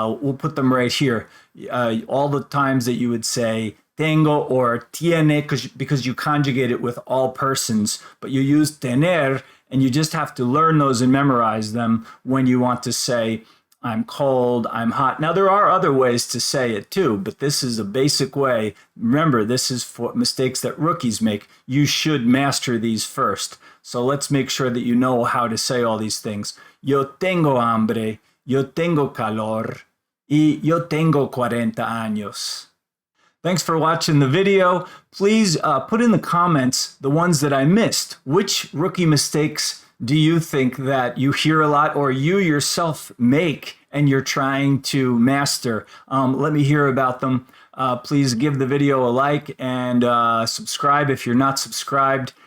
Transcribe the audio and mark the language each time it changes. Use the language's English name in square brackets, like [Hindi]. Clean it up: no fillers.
[English] We'll put them right here. All the times that you would say tengo or tiene, because you conjugate it with all persons, but you use tener, and you just have to learn those and memorize them when you want to say, I'm cold, I'm hot. Now, there are other ways to say it too, but this is a basic way. Remember, this is for mistakes that rookies make. You should master these first. So let's make sure that you know how to say all these things. [Spanish] Yo tengo hambre, yo tengo calor, y yo tengo 40 años. [English] Thanks for watching the video. Please put in the comments the ones that I missed. Which rookie mistakes do you think that you hear a lot or you yourself make and you're trying to master? Let me hear about them. Please give the video a like and subscribe if you're not subscribed.